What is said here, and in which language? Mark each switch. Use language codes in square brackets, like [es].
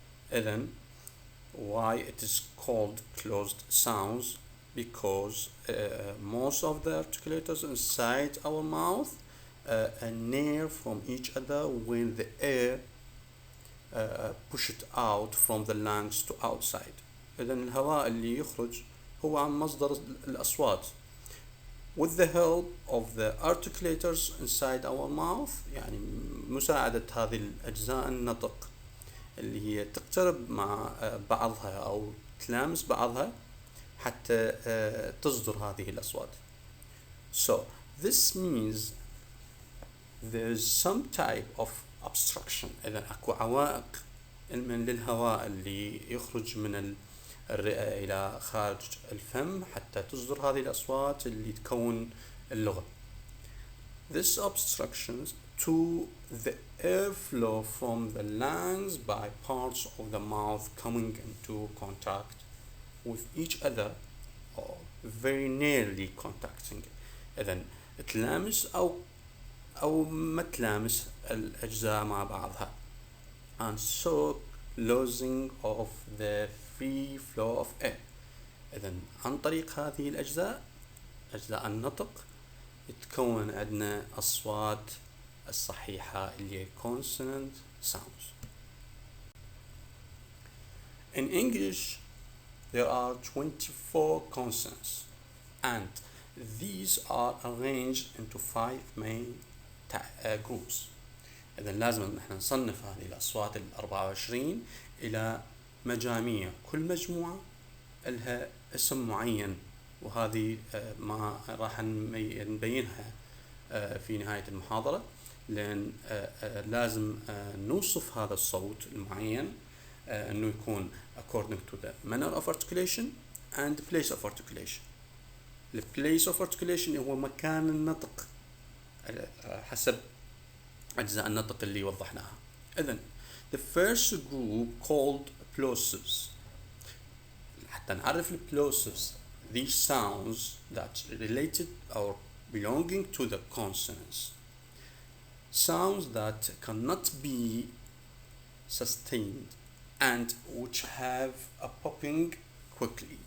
[en] Then why it is called closed sounds? Because most of the articulators inside our mouth are near from each other when the air push it out from the lungs to outside. [ar] إذن الهواء اللي يخرج هو عن مصدر الأصوات. [en] With the help of the articulators inside our mouth، [ar] يعني مساعدة هذه الأجزاء النطق اللي هي تقترب مع بعضها أو تلامس بعضها حتى تصدر هذه الأصوات. [en] So this means there's some type of obstruction. [ar] إذا أكو عوائق من للهواء اللي يخرج من الرئة إلى خارج الفم حتى تصدر هذه الأصوات اللي تكون اللغة. [en] This obstructions to the airflow from the lungs by parts of the mouth coming into contact with each other or very nearly contacting. [ar] إذن تلامس أو ما تلامس الأجزاء مع بعضها. [en] And so losing of the free flow of air. [ar] إذن عن طريق هذه الأجزاء، أجزاء النطق، يتكون عندنا أصوات الصحيحة اللي هي [en] consonant sounds. In English, there are 24 consonants, and these are arranged into 5 main groups. [ar] إذن لازم إن احنا نصنف هذه الأصوات 24 إلى مجاميع، كل مجموعة لها اسم معين، وهذه ما راح نبينها في نهاية المحاضرة، لأن لازم نوصف هذا الصوت المعين أنه يكون [en] according to the manner of articulation [ar] and place of articulation. [en] the place of articulation [ar] هو مكان النطق حسب أجزاء النطق اللي وضحناها. إذن [en] the first group called plosives. [ar] حتى نعرف [en] plosives, these sounds that related or belonging to the consonants, sounds that cannot be sustained and which have a popping quickly.